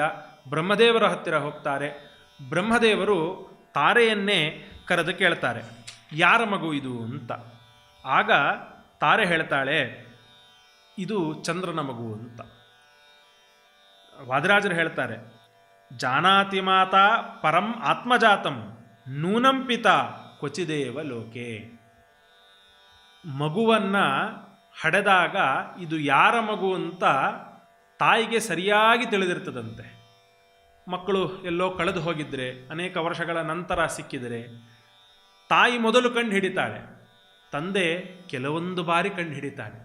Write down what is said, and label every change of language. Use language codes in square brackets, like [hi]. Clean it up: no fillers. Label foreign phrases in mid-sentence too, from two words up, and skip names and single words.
[kn] ಬ್ರಹ್ಮದೇವರ ಹತ್ತಿರ ಹೋಗ್ತಾರೆ. ಬ್ರಹ್ಮದೇವರು ತಾರೆಯನ್ನೇ ಕರೆದು ಕೇಳ್ತಾರೆ, ಯಾರ ಮಗು ಇದು ಅಂತ. ಆಗ ತಾರೆ ಹೇಳ್ತಾಳೆ, ಇದು ಚಂದ್ರನ ಮಗು ಅಂತ. ವಾದಿರಾಜರು ಹೇಳ್ತಾರೆ, [sa] ಜಾನಾತಿ ಮಾತಾ ಪರಂ ಆತ್ಮಜಾತಂ ನೂನಂ ಪಿತಾ ಕ್ವಚಿದೇವ ಲೋಕೆ. [kn] ಮಗುವನ್ನು ಹಡೆದಾಗ ಇದು ಯಾರ ಮಗು ಅಂತ ತಾಯಿಗೆ ಸರಿಯಾಗಿ ತಿಳಿದಿರ್ತದಂತೆ. ಮಕ್ಕಳು ಎಲ್ಲೋ ಕಳೆದು ಹೋಗಿದ್ರೆ, ಅನೇಕ ವರ್ಷಗಳ ನಂತರ ಸಿಕ್ಕಿದರೆ ತಾಯಿ ಮೊದಲು ಕಂಡು ಹಿಡಿತಾಳೆ, ತಂದೆ ಕೆಲವೊಂದು ಬಾರಿ ಕಂಡು ಹಿಡಿತಾನೆ.